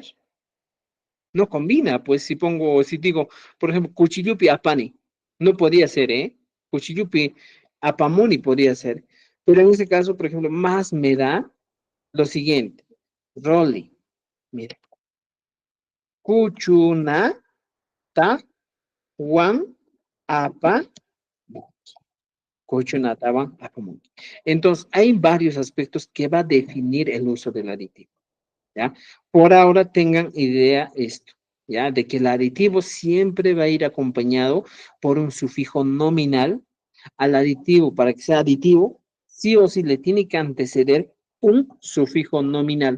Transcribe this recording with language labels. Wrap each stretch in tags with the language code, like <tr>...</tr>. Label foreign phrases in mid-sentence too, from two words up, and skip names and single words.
<es>No combina, pues si pongo, si digo, por ejemplo,</es> <qu>cuchillupi apani,</qu> <es>no podría ser, ¿eh?</es> <qu>Cuchillupi apamoni</qu> <es>podría ser. Pero en este caso, por ejemplo, más me da lo siguiente. Rolly, mira.</es> <qu>Kuchuna ta wan apa kuchuna ta wan apa mon.</qu> <es>Entonces, hay varios aspectos que va a definir el uso del aditivo, ¿ya? Por ahora tengan idea esto, ¿ya? De que el aditivo siempre va a ir acompañado por un sufijo nominal. Al aditivo, para que sea aditivo, sí o sí le tiene que anteceder un sufijo nominal.</es>